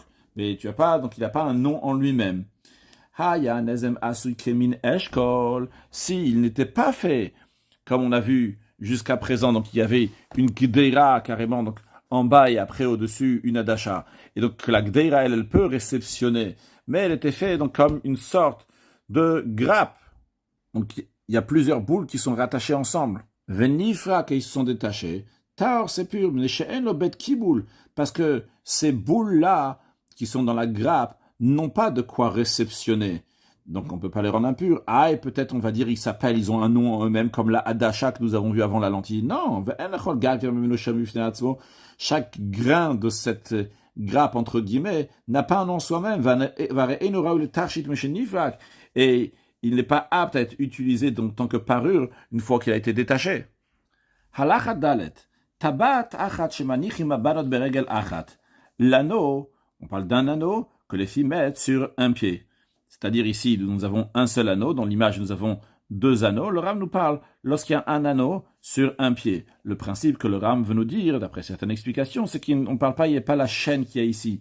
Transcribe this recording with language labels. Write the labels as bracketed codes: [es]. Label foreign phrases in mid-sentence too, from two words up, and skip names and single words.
[fr] Mais tu as pas, donc il n'a pas un nom en lui-même. S'il n'était pas fait, comme on a vu jusqu'à présent, donc il y avait une gdeira carrément, donc en bas et après au-dessus une adasha. Et donc la gdeira, elle peut réceptionner, mais elle était faite donc comme une sorte de grappe. Donc il y a plusieurs boules qui sont rattachées ensemble. Venifra qui se sont détachées. Taor c'est pur, mais [he] שאין לו בית קיבול, [fr] parce que ces boules-là qui sont dans la grappe n'ont pas de quoi réceptionner. Donc on ne peut pas les rendre impurs. Ah, et peut-être on va dire ils ont un nom en eux-mêmes, comme la adasha que nous avons vu avant la lentille. Non, chaque grain de cette grappe, entre guillemets, n'a pas un nom en soi-même. Et il n'est pas apte à être utilisé en tant que parure une fois qu'il a été détaché. [he] הלכה ד. טבעת אחת שמניחים הבנות ברגל אחת. [fr] L'anneau, on parle d'un anneau que les filles mettent sur un pied. C'est-à-dire ici, nous avons un seul anneau. Dans l'image, nous avons deux anneaux. Le Ram nous parle lorsqu'il y a un anneau sur un pied. Le principe que le Ram veut nous dire, d'après certaines explications, c'est qu'on ne parle pas, il n'y a pas la chaîne qu'il y a ici.